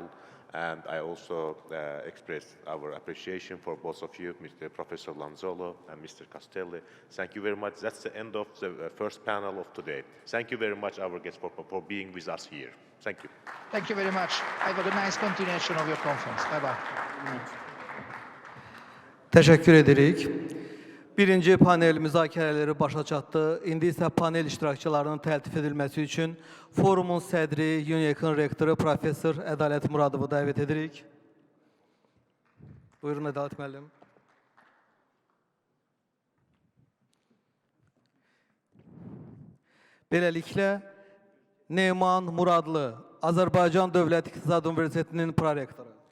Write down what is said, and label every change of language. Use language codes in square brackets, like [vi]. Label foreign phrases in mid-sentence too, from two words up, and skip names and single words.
[en] And I also express our appreciation for both of you, Mr. Professor Lanzolo and Mr. Castelli. Thank you very much. That's the end of the first panel of today. Thank you very much, our guests, for being with us here. Thank you. Thank you very much. Have a nice continuation of your conference. Bye-bye. [az] Təşəkkür edirik. Birinci panel müzakirələri başa çatdı. İndi isə panel iştirakçılarının təltif edilməsi üçün forumun sədri, UNEC-in rektoru Professor Ədalət Muradovu dəvət edirik. Buyurun Ədalət müəllim. Beləliklə, Neyman Muradlı, Azərbaycan Dövlət İqtisadi Universitetinin prorektoru.